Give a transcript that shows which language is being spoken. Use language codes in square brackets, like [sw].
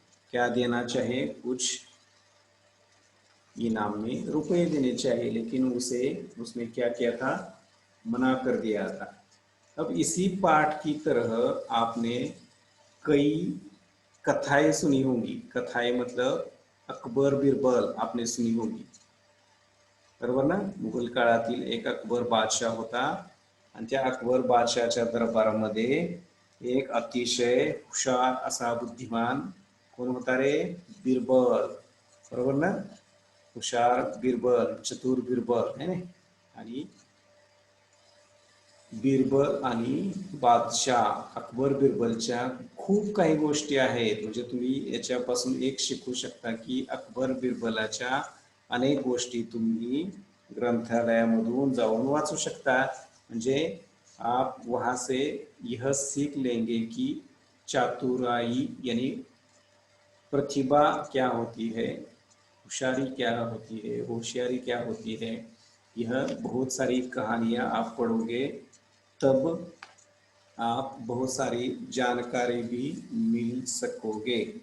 [hi] क्या देना चाहिए, कुछ इनाम में रुपए देने चाहिए, लेकिन उसे उसने क्या किया था, मना कर दिया था। अब इसी पाठ की तरह आपने कई कथाएं सुनी होंगी। कथाएं मतलब अकबर बिरबल आपने सुनी होगी, [mr] बरोबर ना। मुघल काळातील एक अकबर बादशाह होता आणि त्या अकबर बादशाहच्या दरबारामध्ये एक अतिशय हुशार असा बुद्धिमान कोण होता रे, बिरबल, बरोबर ना। हुशार बिरबल, चतुर बिरबल है ना। आणि बिरबल आणि बादशाह अकबर बिरबलच्या खूप काही गोष्टी आहेत, म्हणजे तुम्ही याच्यापासून एक शिकू शकता की अकबर बिरबलाच्या अनेक गोष्टी तुम्ही ग्रंथालयामधून जाऊन वाचू शकता। [hi] म्हणजे आप वहाँ से यह सीख लेंगे कि चातुराई यानी प्रतिभा क्या होती है, होशियारी क्या होती है, होशियारी क्या होती है। यह बहुत सारी कहानियाँ आप पढ़ोगे तब आप बहुत सारी जानकारी भी मिल सकोगे।